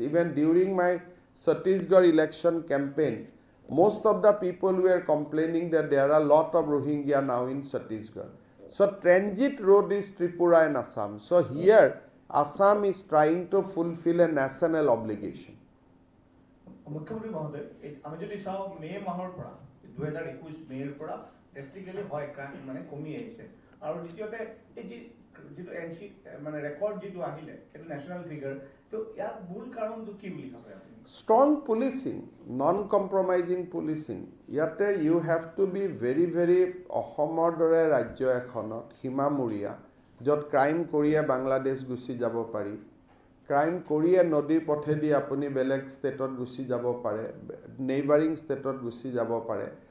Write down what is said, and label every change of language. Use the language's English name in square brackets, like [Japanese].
[English] Even during my Chhattisgarh election campaign, most of the people were complaining that there are a lot of Rohingya now in Chhattisgarh. So transit road is Tripura and Assam. So here Assam is trying to fulfill a national obligation. [Assamese] মুখ্যমন্ত্ৰী মহোদয় আমি যদি চাওঁ মে মাহৰ পৰা 2021 মেৰ পৰা ড্ৰাষ্টিকেলি হয় মানে কমি আহিছে আৰু দ্বিতীয়তে এই যিটো মানে ৰেকৰ্ড যিটো আহিলে সেইটো নেশ্যনেল ফিগাৰ তো ইয়াৰ মূল কাৰণটো কি বুলি ভাবে আপুনি [English] strong policing, non-compromising policing. Yate you have to be very, very [Assamese] অসমৰ দৰে ৰাজ্য এখনত সীমামূৰীয়া য'ত ক্ৰাইম কৰিয়ে বাংলাদেশ গুচি যাব পাৰি, ক্ৰাইম কৰিয়ে নদীৰ পথেদি আপুনি বেলেগ ষ্টেটত গুচি যাব পাৰে, নেইবাৰিং ষ্টেটত গুচি যাব পাৰে।